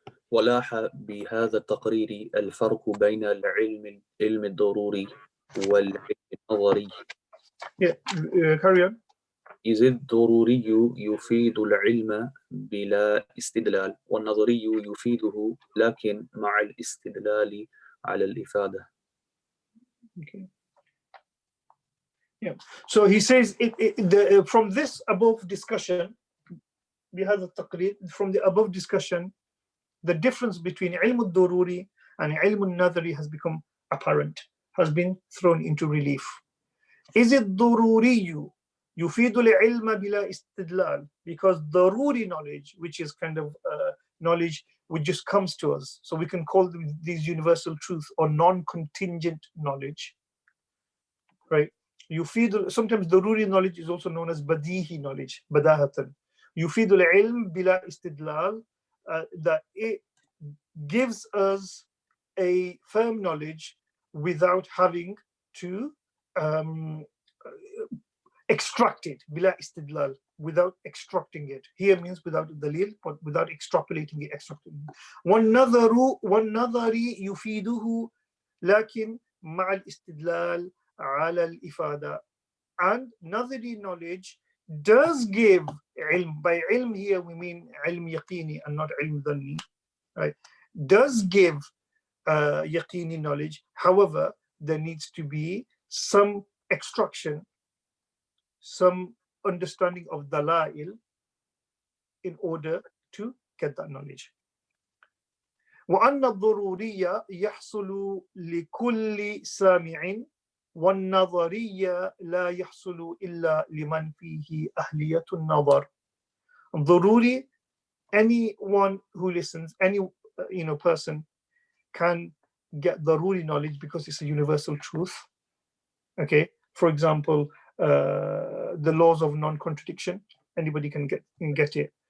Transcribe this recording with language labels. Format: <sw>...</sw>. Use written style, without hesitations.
<ar>ولاح بهذا التقرير الفرق بين العلم الضروري والعلم النظري.</ar> <en>Yeah, carry on.</en> <ar>إذ الضروري يفيد العلم بلا استدلال والنظري يفيده لكن مع الاستدلال على الإفادة.</ar> <en>Okay. Yeah. So he says from this above discussion,</en> <ar>بهذا التقرير,</ar> <en>from the above discussion, the difference between ilm al-dururi and ilm al-nadhari has become apparent, has been thrown into relief. Is it</en> <ar>dururiyu yufidu al-ilma bila istidlal?</ar> <en>Because daruri knowledge, which is kind of knowledge which just comes to us, so we can call them these universal truths or non-contingent knowledge, right? Yufidu, sometimes daruri knowledge is also known as badihi knowledge, badahatan.</en> <ar>Yufidu al-ilm bila istidlal,</ar> <en>that it gives us a firm knowledge without having to extract it,</en> <ar>bila istidlal,</ar> <en>without extracting it. Here means without dalil, but without extrapolating it, extracting it.</en> <ar>وَالنَّظَرِ يُفِيدُهُ لكن مع الاستدلال على الإفادة.</ar> <en>And nadhari knowledge does give ilm. By ilm here we mean ilm yaqini and not ilm dhanni, right? Does give yaqini knowledge. However, there needs to be some extraction, some understanding of dalail in order to get that knowledge.</en> <ar>وأن الضرورية يحصل لكل سامع والنظرية لا يحصل إلا لمن فيه أهلية النظر.</ar> <en>ضروري, anyone who listens, any person can get ضروري knowledge because it's a universal truth. Okay, for example, the laws of non-contradiction, anybody can get it.</en>